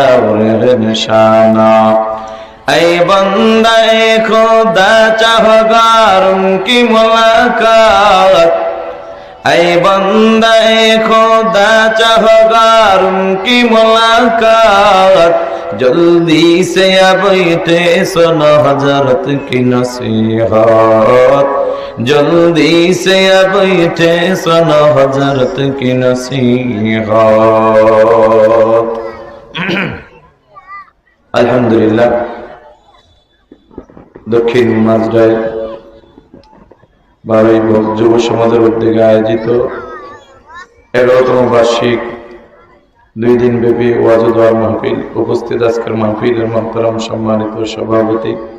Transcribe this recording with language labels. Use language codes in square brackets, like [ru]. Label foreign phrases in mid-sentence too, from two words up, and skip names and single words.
[ur] اور نشانہ، اے بندہ خدا چاہگاروں کی ملاقات، اے بندہ خدا چاہگاروں کی ملاقات، جلدی سے اب بیٹھے سنو حضرت کی نصیحت، جلدی سے اب بیٹھے سنو حضرت کی نصیحت۔ [bn] আলহামদুলিল্লাহ, দক্ষিণ মাঝরায় বারোই যুব সমাজের উদ্যোগে আয়োজিত 11তম বার্ষিক 2 দিন ব্যাপী ওয়াজ ও দোয়া মাহফিল, উপস্থিত আজকের মাহফিলের মুহতারাম সম্মানিত সভাপতি,